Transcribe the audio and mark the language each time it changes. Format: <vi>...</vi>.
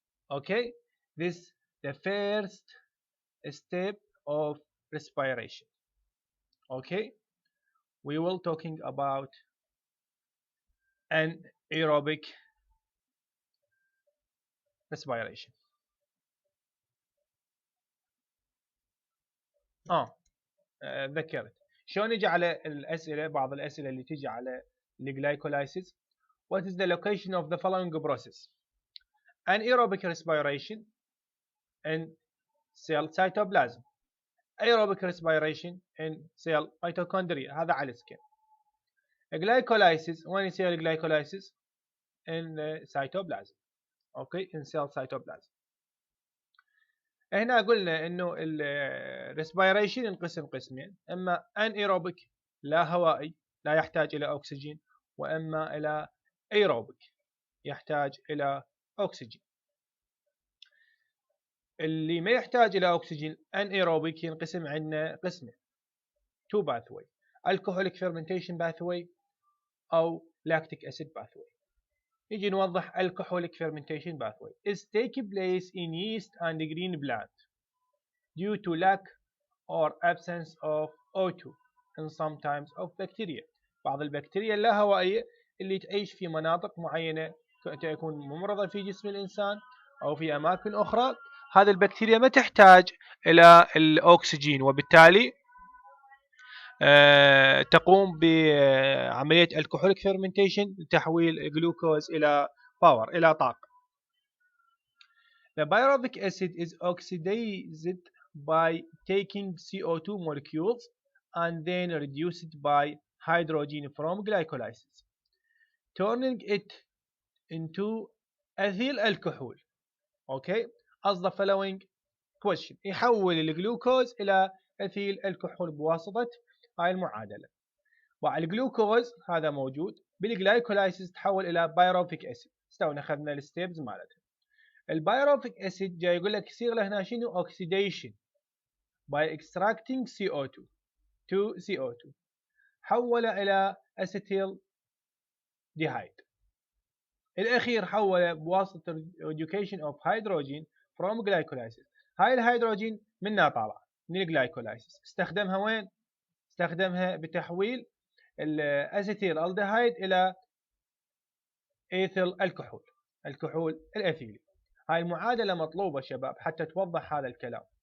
<en>Okay, this the first step of respiration. Okay, we will talking about anaerobic respiration.</en> <ar>ذكرت شلون نجي على الأسئلة، بعض الأسئلة اللي تجي على الجلايكولايسيس.</ar> <en>What is the location of the following process? Anaerobic respiration in cell cytoplasm, aerobic respiration in cell mitochondria.</en> <ar>هذا على السكين. Glycolysis وين يصير glycolysis?</ar> <en>In cytoplasm. Okay, in cell cytoplasm.</en> <ar>هنا قلنا انه الريسبيريشن ينقسم قسمين، اما انيروبيك لا هوائي لا يحتاج الى اكسجين، واما الى ايروبيك يحتاج الى اكسجين. اللي ما يحتاج الى اكسجين انيروبيك ينقسم عندنا قسمين، 2 باثوي، الكحوليك فيرمنتيشن باثوي او لاكتيك اسيد باثوي. يجي نوضح</ar> <en>alcoholic fermentation pathway is take place in yeast and green plant due to lack or absence of O2 and sometimes of bacteria.</en> <ar>بعض البكتيريا اللاهوائية اللي تعيش في مناطق معينة تكون ممرضة في جسم الإنسان أو في أماكن أخرى، هذه البكتيريا ما تحتاج إلى الأكسجين، وبالتالي تقوم بعملية الكحوليك فيرمنتيشن لتحويل الجلوكوز إلى باور، إلى طاقة.</ar> <en>The pyruvic acid is oxidized by taking CO2 molecules and then reduced by hydrogen from glycolysis, turning it into ethyl alcohol. Okay, as the following question.</en> <ar>يحول الجلوكوز إلى ethyl alcohol بواسطة هاي المعادلة. والجلوكوز هذا موجود بالجلايكولايسيس تحول الى بايروفيك اسيد. استونا اخذنا الستيبز مالتها. البايروفيك اسيد جاي يقول لك يصير له هنا شنو؟ اوكسيديشن</ar> <en>by extracting CO2 to CO2</en> <ar>حول الى اسيتيل ديهايد. الاخير حول بواسطه</ar> <en>reduction of hydrogen from glycolysis.</en> <ar>هاي الهيدروجين منها طالعه من الجلايكولايسيس، استخدمها وين؟ استخدمها بتحويل الاسيتيل الدهايد الى ايثيل الكحول، الكحول الاثيلي. هاي المعادله مطلوبه شباب حتى توضح هذا الكلام.</ar>